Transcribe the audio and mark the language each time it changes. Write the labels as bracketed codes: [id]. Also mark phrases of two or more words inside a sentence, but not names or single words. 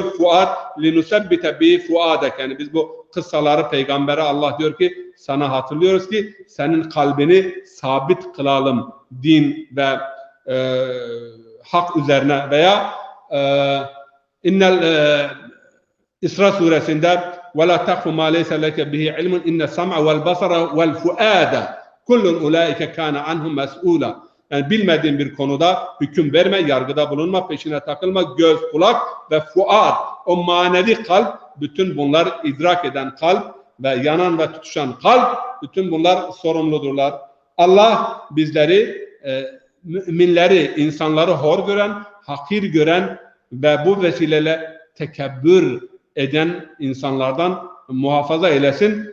[ar] فؤاد لنثبت به فؤادك. [tr] Yani biz bu kıssaları peygambere Allah diyor ki sana hatırlıyoruz ki senin kalbini sabit kılalım din ve hak üzerine veya İsra suresinde [ar] وَلَا تَقْفُ مَا لَيْسَ لَكَ بِهِ عِلْمٌ اِنَّ السَّمْعَ وَالْبَصَرَ وَالْفُؤَادَ كُلٌّ اُولَٰئِكَ كَانَ عَنْهُ مَسْئُولًا. [tr] Yani bilmediğin bir konuda hüküm verme, yargıda bulunma, peşine takılma, göz, kulak ve fuad, o manevi kalp, bütün bunlar idrak eden kalp ve yanan ve tutuşan kalp, bütün bunlar sorumludurlar. Allah bizleri, müminleri, insanları hor gören, hakir gören ve bu vesileyle tekebbür eden insanlardan muhafaza eylesin.